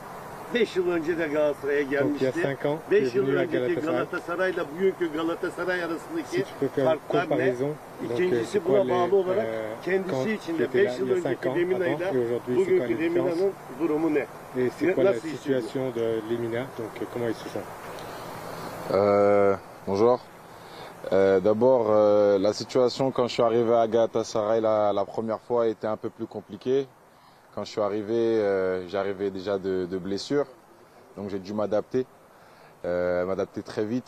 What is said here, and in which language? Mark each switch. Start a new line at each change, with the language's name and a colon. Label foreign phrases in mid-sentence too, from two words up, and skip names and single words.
Turkish: 5 yıl önce de Galatasaray'a gelmişti. 5 yıl önceki Galatasaray'la bugünkü Galatasaray arasındaki farklar ne? İkincisi buna bağlı olarak kendisi için de 5 yıl önceki Lemina'yla bugünkü Lemina'nın durumu ne? Nasıl hissediyor?
French: Bonjour. D'abord, la situation quand je suis arrivé à Galatasaray la première fois était un peu plus compliquée. Quand je suis arrivé, j'arrivais déjà de blessures, donc j'ai dû m'adapter très vite.